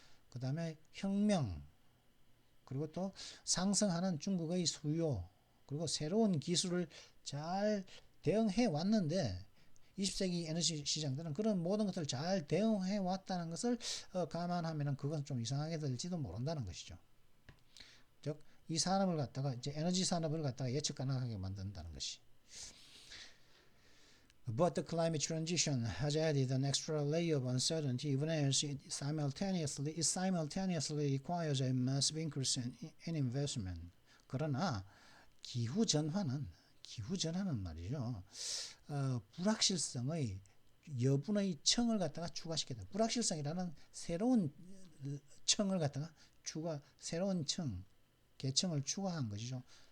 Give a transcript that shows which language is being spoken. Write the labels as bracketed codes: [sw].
[ko] 그다음에 혁명, 그리고 또 상승하는 중국의 수요, 그리고 새로운 기술을 잘 대응해 왔는데, 20세기 에너지 시장들은 그런 모든 것을 잘 대응해 왔다는 것을 감안하면 그건 좀 이상하게 들지도 모른다는 것이죠. 즉, 이 산업을 갖다가, 이제 에너지 산업을 갖다가 예측 가능하게 만든다는 것이. [en] But the climate transition has added an extra layer of uncertainty, even as it simultaneously requires a massive increase in investment. [ko] 그러나 기후 전환은 말이죠. 불확실성의 여분의 층을 갖다가 추가시켰다. 불확실성이라는 새로운 층을 갖다가 새로운 계층을 추가한 것이죠.